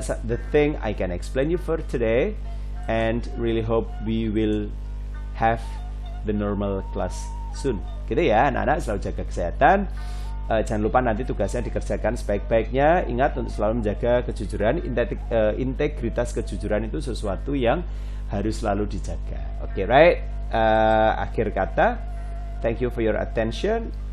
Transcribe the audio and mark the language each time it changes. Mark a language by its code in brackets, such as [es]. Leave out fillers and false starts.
[en] The thing I can explain you for today, and really hope we will have the normal class soon. [id] Gitu ya, anak-anak, selalu jaga kesehatan. Jangan lupa nanti tugasnya dikerjakan sebaik-baiknya. Ingat untuk selalu menjaga kejujuran. Integritas kejujuran itu sesuatu yang harus selalu dijaga. Oke, right? Akhir kata, [en] thank you for your attention.